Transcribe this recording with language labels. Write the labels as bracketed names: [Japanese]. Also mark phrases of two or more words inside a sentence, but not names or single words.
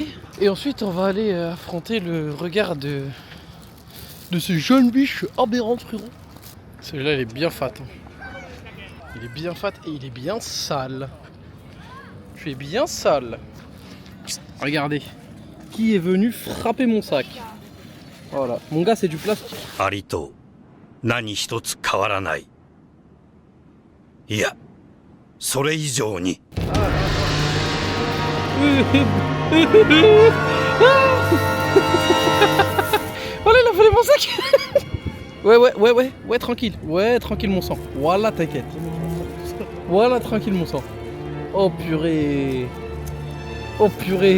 [French] Et ensuite on va aller affronter le regard de ces jeunes biches aberrantes, frérot. Celui-là il est bien fat. Hein. Il est bien fat et il est bien sale. Tu es bien sale. Regardez. Qui est venu frapper mon sac? Voilà. Mon gars, c'est du plastique. [Japanese] アリト、何一つ変わらない. いや、それ以上に。 [French] Voilà, il a volé mon sac. Ouais, tranquille. Ouais, tranquille mon sang. Voilà, t'inquiète. Voilà, tranquille mon sang. Oh purée. Oh purée.